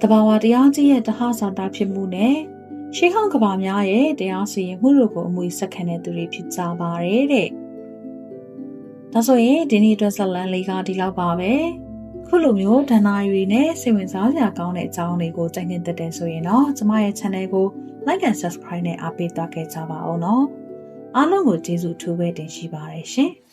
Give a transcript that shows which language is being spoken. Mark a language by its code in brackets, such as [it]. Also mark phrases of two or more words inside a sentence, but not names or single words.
[my] ဘာဝတရားကြီးရဲ့တဟဆာတာဖြစ်မှုနဲ့ရှေးဟောင်းကဘာများရဲ့တရားစီရင်မှုတို့ကိုအမွေဆက်ခံတဲ့သူတွေဖြစ်ကြပါတယ်တဲ့။ဒါဆိုရင်ဒီနေ့အတွက်ဇာတ်လမ်းလေးကဒီလောက်ပါပဲ။ခုလိုမျိုးဒဏ္ဍာရီနဲ့စိတ်ဝင်စားစရာကောင်းတဲ့အကြောင်းတွေကိုကြိုက်နေတဲ့ဆိုရင်တော့ကျမရဲ့ channel ကို [en] like and subscribe [my] နဲ့အားပေးသွားခဲ့ကြပါဦးနော်။အားလုံးကိုကျေးဇူးအထူးပဲတင်ရှိပါတယ်ရှင်။